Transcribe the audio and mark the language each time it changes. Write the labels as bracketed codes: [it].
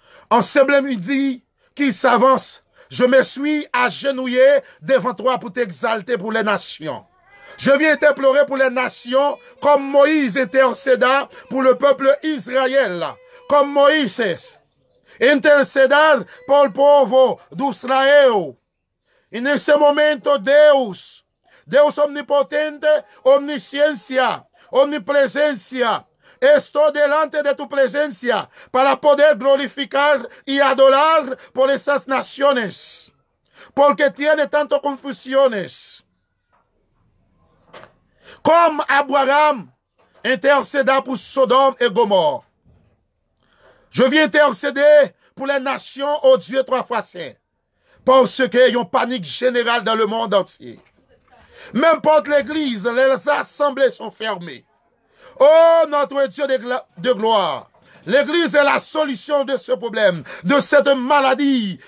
[fr] En ce plein-midi qui s'avance, je me suis agenouillé devant toi pour t'exalter pour les nations. Je viens t'implorer pour les nations comme Moïse intercéda pour le peuple Israël, comme Moïse [es] interceder por el pueblo de Israel. En ese momento Deus omnipotente, omnisciencia, omnipresencia, estoy delante de tu presencia para poder glorificar y adorar por esas naciones, porque tiene tantas confusiones. [fr] Comme Abraham intercéda pour Sodome et Gomorrhe. Je viens intercéder pour les nations, oh Dieu, trois fois saint, parce qu'il y a une panique générale dans le monde entier. Même pour l'église, les assemblées sont fermées. Oh, notre Dieu de gloire, l'église est la solution de ce problème, de cette maladie.